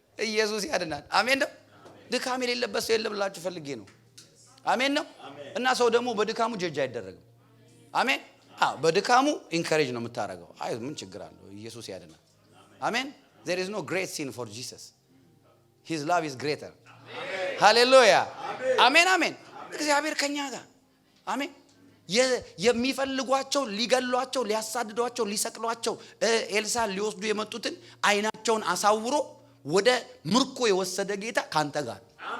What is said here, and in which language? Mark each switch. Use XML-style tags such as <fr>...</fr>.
<am>ኢየሱስ ያድናል። አሜን ነው። ድካም የሌለበት ሰው የለም ብላችሁ ፈልጌ ነው። አሜን ነው። እና ሰው ደግሞ በድካሙ ጀጅ አይደረግም። አሜን። በድካሙ ኢንካሬጅ ነው የምታረገው። አይ ምን ችግር አለው? ኢየሱስ ያድናል። አሜን።</am> <en>there is no great sin for Jesus. his love is greater.</en> <am>ሃሌሉያ አሜን አሜን። እግዚአብሔር ከኛ ጋር አሜን። የሚፈልጓቸው ሊገሏቸው ሊያሳድዷቸው ሊሰቅሏቸው ኤልሳዕ ሊወስዱ የመጡትን አይናቸውን አሳውሮ ወደ ምርኮ የወሰደ ጌታ ካንተ ጋር</am>